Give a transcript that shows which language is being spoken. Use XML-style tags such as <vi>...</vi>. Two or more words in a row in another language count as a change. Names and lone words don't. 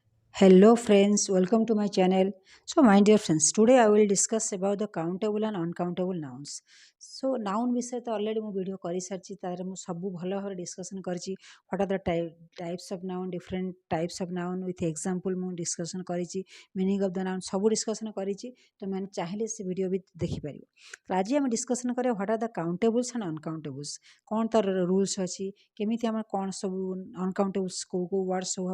<en>Hello friends, welcome to my channel. So my dear friends, today I will discuss about the countable and uncountable nouns. So noun</en> <hi>विषय तो ऑलरेडी</hi> <or>ମୁଁ ଭିଡ଼ିଓ କରିସାରିଛି ତାର ମୁଁ ସବୁ ଭଲ ଭାବରେ ଡିସ୍କସନ୍ କରିଛି</or> <en>what are the types of noun different types of noun with example</en> <or>ମୁଁ ଡିସ୍କସନ୍ କରିଛି</or> <en>meaning of the noun</en> <or>ସବୁ ଡିସ୍କସନ୍ କରିଛି ତୁମେମାନେ ଚାହିଁଲେ ସେ ଭିଡ଼ିଓ ବି ଦେଖିପାରିବ ତ ଆଜି ଆମେ ଡିସ୍କସନ୍ କରିବା</or> <en>what are the countables and uncountables</en> <or>କ'ଣ ତାର ରୁଲ୍ସ ଅଛି କେମିତି ଆମେ କ'ଣ ସବୁ ଅନକାଉଣ୍ଟେବୁଲ୍ସ କେଉଁ କେଉଁ ୱାର୍ଡ଼ସ୍ ସବୁ</or>